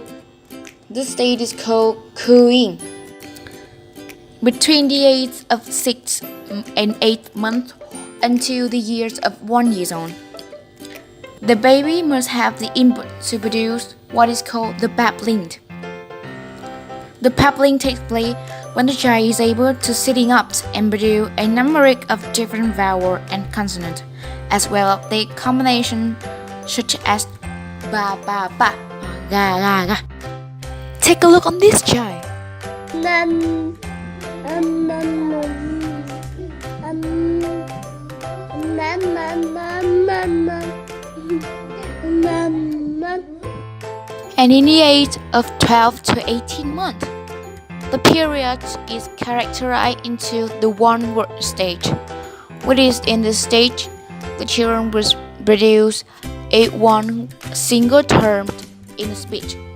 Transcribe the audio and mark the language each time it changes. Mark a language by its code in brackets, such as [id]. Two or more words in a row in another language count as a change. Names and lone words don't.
[en] This stage is called cooing. Between the age of 6 and 8 months until the years of 1 year old, the baby must have the input to produce what is called the babbling. The babbling takes place when the child is able to sitting up and produce a number of different vowels and consonants, as well as the combination such as ba ba ba, ga ga ga. Take a look on this child. And in the age of 12 to 18 months, the period is characterized into the one-word stage, which is in this stage, the children will produce one single term in speech.